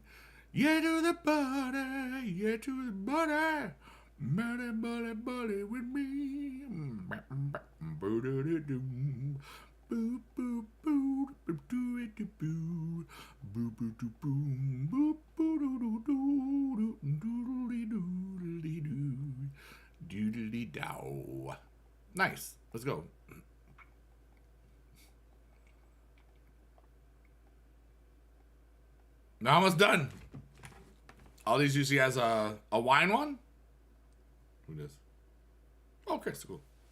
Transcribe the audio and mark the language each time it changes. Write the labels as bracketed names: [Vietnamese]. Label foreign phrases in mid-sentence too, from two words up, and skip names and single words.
[English] Yeah, to the body. Yeah, to the body. Body with me. Boop, boop, boop, do it, boo. Boop, boop, boop, boom. Boop, boop, doo, doodly, doodly, doo. Doodly, dow. Nice. Let's go. Now almost done. All these usually has a wine one. Who does? Oh, okay, so cool.